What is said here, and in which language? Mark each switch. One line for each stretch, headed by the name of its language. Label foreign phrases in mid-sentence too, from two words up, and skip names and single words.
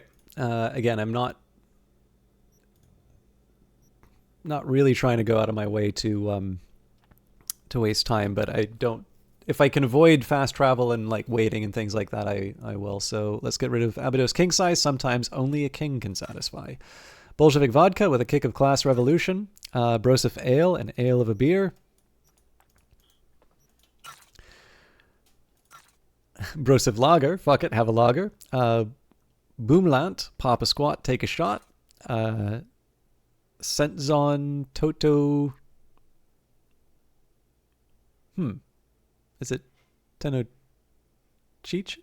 English: Again, I'm not really trying to go out of my way to waste time, but I don't... If I can avoid fast travel and like waiting and things like that, I will. So let's get rid of Abydos King Size. Sometimes only a king can satisfy. Bolshevik Vodka with a kick of class revolution. Broseph Ale, an ale of a beer. Broseph Lager, fuck it, have a lager. Boomlant, pop a squat, take a shot. Sentzon Toto... Is it Tenochtitlan?